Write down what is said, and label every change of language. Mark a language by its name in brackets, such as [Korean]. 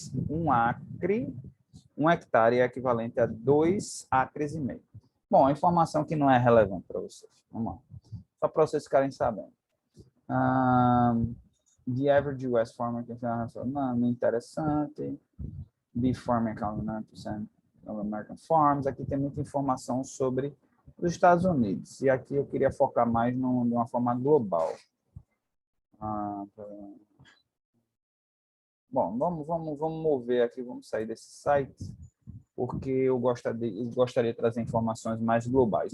[Portuguese] 1 acre, 1 hectare é equivalente a 2 acres e meio. Bom, informação que não é relevante para vocês. Vamos lá. Só para vocês ficarem sabendo. [English] The average US farmer [Portuguese] não interessante. [English] Beef farming account 9% of American farms. [Portuguese] Aqui tem muita informação sobre os Estados Unidos. E aqui eu queria focar mais de uma forma global. Bom, vamos mover aqui, vamos sair desse site, porque eu gostaria de trazer informações mais globais.